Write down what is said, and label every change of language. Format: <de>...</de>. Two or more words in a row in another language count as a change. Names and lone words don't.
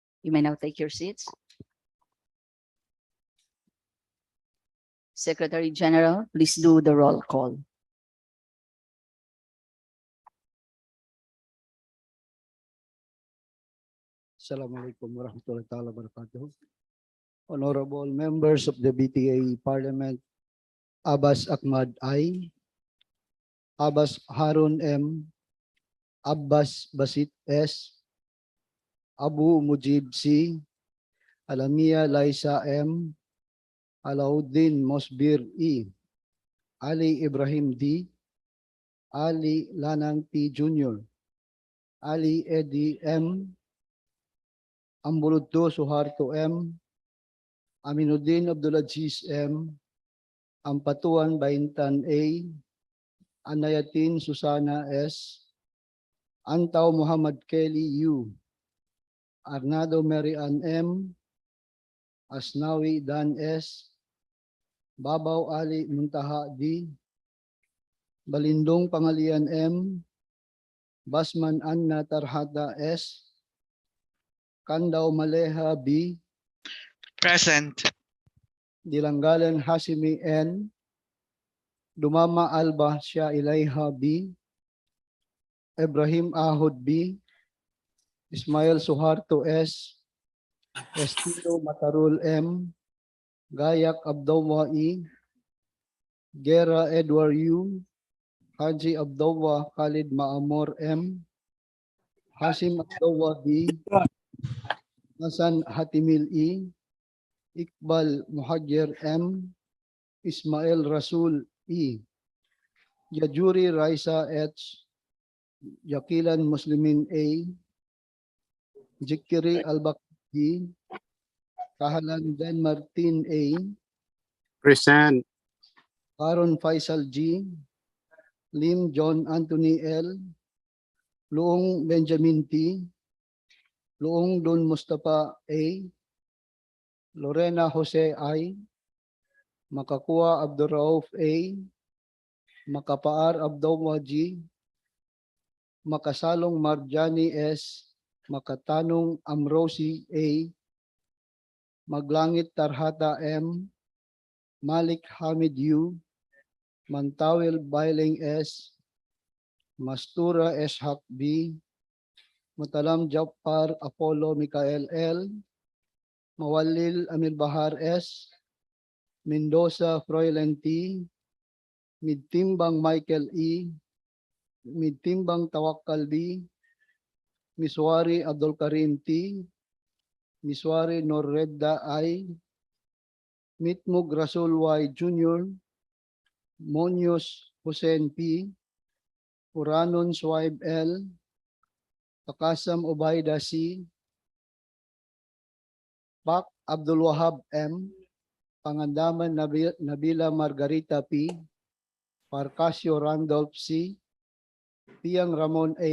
<en>You may now take your seats. Secretary General, please do the roll call.</en> <ar>السلام عليكم ورحمة الله تعالى وبركاته.</ar> <en>Honorable members of the BTA Parliament, Abbas Ahmad I, Abbas Harun M, Abbas Basit S, Abu Mujib C, Alamia Laisa M, Alauddin Mosbir E, Ali Ibrahim D, Ali Lanang P. Jr., Ali Edi M, Ambuluddo Suharto M, Aminuddin Abdulaziz M, Ampatuan Baintan A, Anayatin Susana S, Antaw Muhammad Kelly U, Arnado Marian M, Asnawi Dan S, Babaw Ali Muntaha D, Balindong Pangalian M, Basman Anna Tarhata S, Kandaw Maleha B, Present. Dilanggalan Hasimi N, Dumama Alba Shia Ilaiha B, Ibrahim Ahod B, Ismail Suharto S, Estilo Matarul M, Gayak Abdullah E, Gera Edward U, Haji Abdullah Khalid Maamor M, Hasim Abdullah D, Hasan Hatimil E, Iqbal Muhajir M, Ismail Rasul E, Yajuri Raisa H, Yakilan Muslimin A, Jikiri Albakdi, Kahalan Dan Martin A, Present. Aaron Faisal G, Lim John Anthony L, Luong Benjamin T, Luong Don Mustafa A, Lorena Jose I, Makakua Abdurrauf A, Makapaar Abdullah G, Makasalong Marjani S, Makatanong Amrosi A, Maglangit Tarhata M, Malik Hamid U, Mantawil Bailing S, Mastura Eshak B, Mutalam Jappar Apollo Mikael L, Mawalil Amir Bahar S, Mendoza Froilan T, Midtimbang Michael E, Midtimbang Tawakkal B, Miswari Abdul Karim T, Miswari Norredda I, Mitmug Rasul Y Jr., Monyos Hussein P, Uranon Swaib L, Takasam Obaida C, Pak Abdul Wahab M, Pangandaman Nabila Margarita P, Parcasio Randolph C, Piang Ramon A.</en>